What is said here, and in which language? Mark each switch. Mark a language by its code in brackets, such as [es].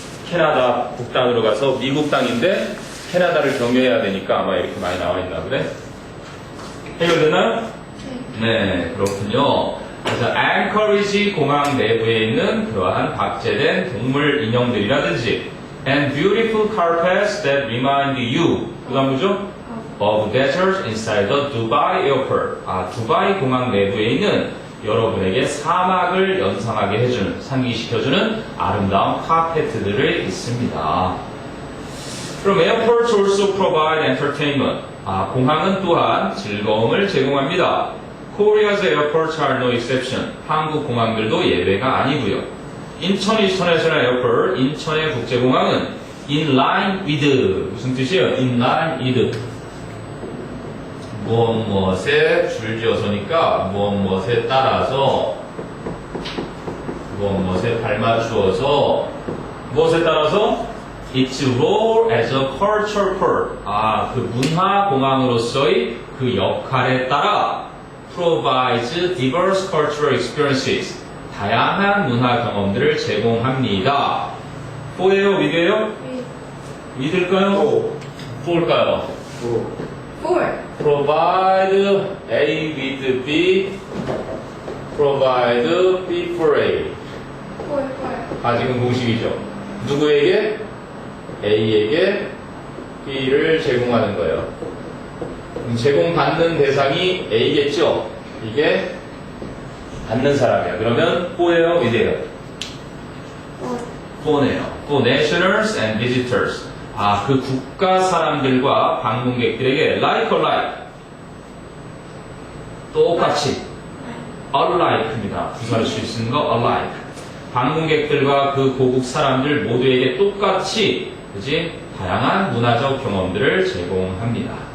[ko] 캐나다 북단으로 가서 미국 땅인데 캐나다를 경유해야 되니까 아마 이렇게 많이 나와 있나 보네. 해결되나요? 네, 그렇군요. 그래서 앵커리지 공항 내부에 있는 그러한 박제된 동물 인형들이라든지 [en] and beautiful carpets that remind you [ko] 그 다음 뭐죠? [en] of deserts inside the Dubai Airport. [ko] 두바이 공항 내부에 있는 여러분에게 사막을 연상하게 해주는, 상기시켜주는 아름다운 카페트들이 있습니다. 그럼 [en] airports also provide entertainment. [ko] 공항은 또한 즐거움을 제공합니다. [en] Korea's airports are no exception. [ko] 한국 공항들도 예외가 아니고요. 인천 International Airport, 인천의 국제공항은 [en] in line with [ko] 무슨 뜻이에요? [en] in line with [ko] 무엇에 줄지어서니까 무엇에 따라서 무엇에 발맞추어서 무엇에 따라서 [en] its role as a cultural port [ko] 그 문화 공항으로서의 그 역할에 따라 [en] provides diverse cultural experiences [ko] 다양한 문화 경험들을 제공합니다. for예요? with예요? with일까요? for일까요? [en] For. Provide A with B. Provide B for A. For. [ko] 아직은 공식이죠. 누구에게? A에게 B를 제공하는 거예요. 그럼 제공받는 대상이 A겠죠? 이게 받는 사람이에요. 그러면 for예요? with예요? for네요. [en] for nationals and visitors. [ko] 그 국가 사람들과 방문객들에게 [en] like alike. [ko] 똑같이. alike입니다. 부사를 쓸 수 있는 거 alike. 방문객들과 그 고국 사람들 모두에게 똑같이, 그지? 다양한 문화적 경험들을 제공합니다.